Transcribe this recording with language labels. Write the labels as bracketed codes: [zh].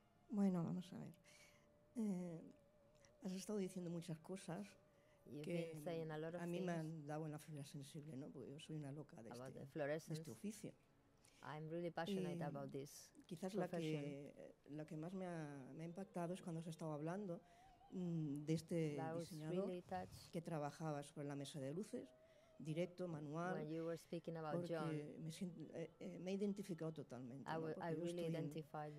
[es] Bueno, vamos a ver. Has estado diciendo muchas cosas que a mí me han dado en la fibra sensible, ¿no? Porque yo soy una loca de este oficio. [en] I'm really passionate about this. [es] Quizás la que más me ha impactado es cuando has estado hablando de este diseñador que trabajaba sobre la mesa de luces, directo, manual, porque me he identificado totalmente. ¿no?